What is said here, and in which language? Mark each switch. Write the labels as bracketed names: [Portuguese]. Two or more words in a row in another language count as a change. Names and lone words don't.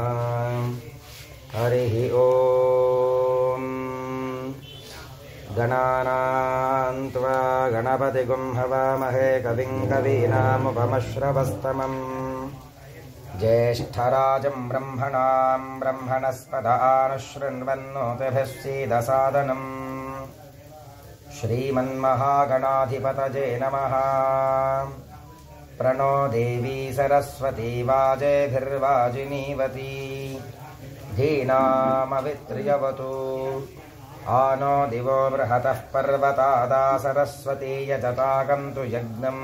[Sanskrit] హరి ఓం. గణానాం త్వా గణపతిగుం హవామహే కవిం కవీనాముపమశ్రవస్తమం జ్యేష్ఠరాజం బ్రహ్మణాం బ్రహ్మణస్పద ఆనశృణ్వన్నోతిభిः सीदसादनम्. श्रीमन्महागणाधिपतये नमः. प्रणो देवी सरस्वती वाजेभिर्वाजिनीवती धीनामवित्र्यवतु. आनो दिवो बृहतः पर्वतादा सरस्वती यजतागन्तु यज्ञम्.